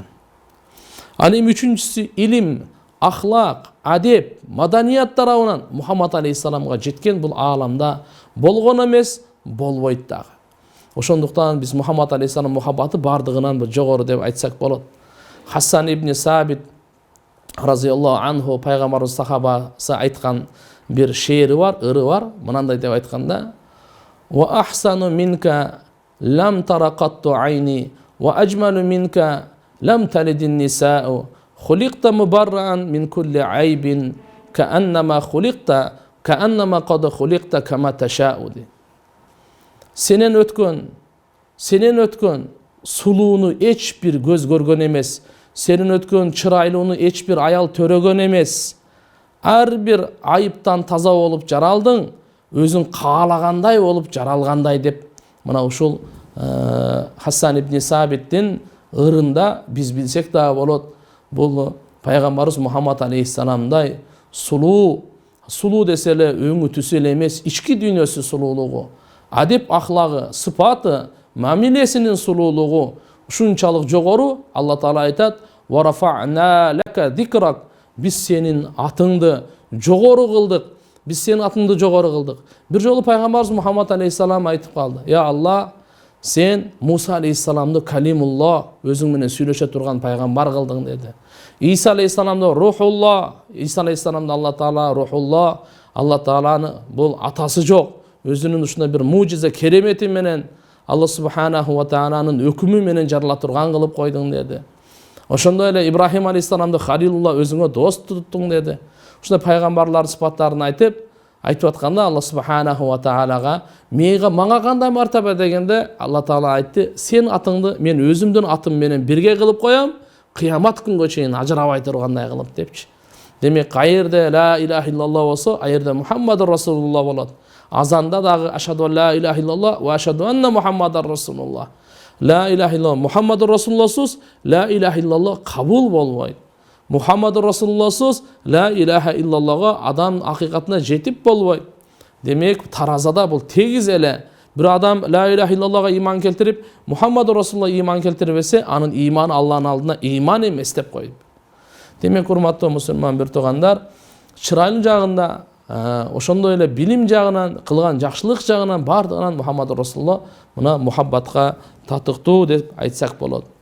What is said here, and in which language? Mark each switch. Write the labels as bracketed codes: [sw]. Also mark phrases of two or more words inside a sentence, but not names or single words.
[ky] Ал эми үчүнчүсү илим, ахлак, адеп, маданият тарабынан Мухаммад алейхиссаламга жеткен бул ааламда болгон эмес, болбойт дагы. Ошондуктан биз Мухаммад алейхиссалам мухаббаты бардыгынан жогору деп айтсак болот. Хасан ибн Сабит [ar] رضي الله عنه [ky] пайгамбарыбыз сахабасы айткан бир шеери бар, ыры бар. Мынандай деп айтканда: [ar] "وأحسن منك لم تر قط عيني وأجمل منك لم تلد النساء خلقت مبرأ من كل عيب كأنما قد خلقت كما تشاء." [ky] Сенен өткөн сулууну эч бир көз көргөн эмес, сенен өткөн чырайлууну эч бир аял төрөгөн эмес. Ар бир айыптан таза болуп жаралдың, өзүң каалагандай болуп жаралгандай деп мына ушул Хасан ибн Сабиттин ырында биз билсек да болот. Бул пайгамбарыбыз Мухаммад алейхиссаламдай сулуу десе эле өңү түсү эле эмес, ички дүйнөсү сулуулугу, адеп ахлагы, сыпаты, мамилесинин сулуулугу ушунчалык жогору. Алла Таала айтат: [ar] "ورفعنا لك ذكرك", [ky] биз сенин атыңды жогору кылдык. Биз сенин атыңды жогору кылдык. Бир жолу пайгамбарыбыз Мухаммад алейхиссалам айтып калды: "Я Алла, сен Муса алейхиссаламды калимулла, өзүң менен сүйлөшө турган пайгамбар кылдың" деди. Иса алейхиссаламды рухулла, Иса алейхиссаламды Алла Таала рухулла, Алла Тааланы бул атасы жок, өзүнүн ушундай бир мужиза керемети менен Алла [ar] سبحانه و [ky] тааланын өкүмү менен жарала турган кылып койдуң деди. Ошондой эле Ибрахим алейхиссаламды халилулла, өзүңө дос туттуң деди. Ушундай пайгамбарлардын сыпаттарын айтып атканда Алла [ar] سبحانه و [ky] таалага мага кандай мартаба дегенде, Алла Таала айтты: "Сен атыңды мен өзүмдүн атым менен бирге кылып коям, кыямат күнгө чейин ажырабай тургандай кылып" депчи. Демек, кайерде [ar] لا إله إلا الله [ky] болсо, айерде [ar] محمد رسول الله [ky] болот. Азанда дагы [ar] أشهد لا إله إلا الله وأشهد أن محمدا رسول الله. لا إله إلا الله محمد [ky] Расулулласыз [ar] لا إله إلا الله [ky] кабул болбойт. Мухаммаdur Расулулласыз [ar] لا إله إلا الله [ky] адам акыйкатына жетип болбойт. Демек, таразада бул тегиз эле. Бир адам [ar] لا إله إلا الله [ky] иман келтирип, [ar] محمد رسول الله [ky] иман келтирбесе, анын иманы Алланын алдына иман эмес деп коюп. Демек, урматтуу мусулман бир туугандар, чырайлуу жагында, ошондой эле билим жагынан, кылган жакшылык жагынан бардыгынан [ar] محمد رسول الله [ky] мына мухаббатка татыктуу деп айтсак болот.